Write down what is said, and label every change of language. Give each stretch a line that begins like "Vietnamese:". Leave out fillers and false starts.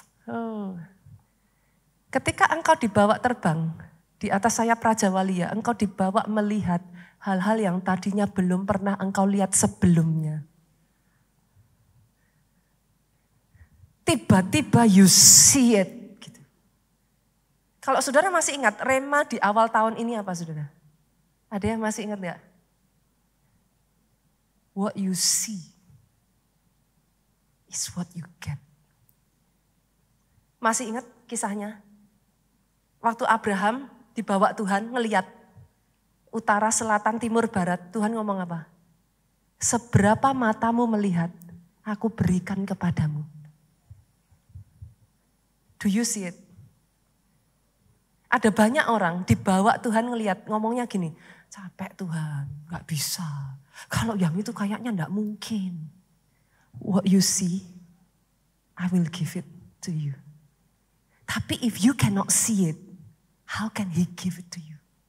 Indonesian: Oh. Ketika engkau dibawa terbang di atas sayap Raja Walia, engkau dibawa melihat hal-hal yang tadinya belum pernah engkau lihat sebelumnya. Tiba-tiba
English: you see it.
Indonesian: Gitu. Kalau saudara masih ingat, rema di awal tahun ini apa saudara? Ada yang masih ingat gak?
English: What you see is what you get.
Indonesian: Masih ingat kisahnya? Waktu Abraham dibawa Tuhan ngeliat utara, selatan, timur, barat. Tuhan ngomong apa? Seberapa matamu melihat, aku berikan kepadamu.
English: Do you see it?
Indonesian: Ada banyak orang dibawa Tuhan ngeliat, ngomongnya gini, capek Tuhan, gak bisa. Kalau yang itu kayaknya gak mungkin.
English: What you see, I will give it to you.
Indonesian: Tapi
English: if you cannot see it, how can he give it to you?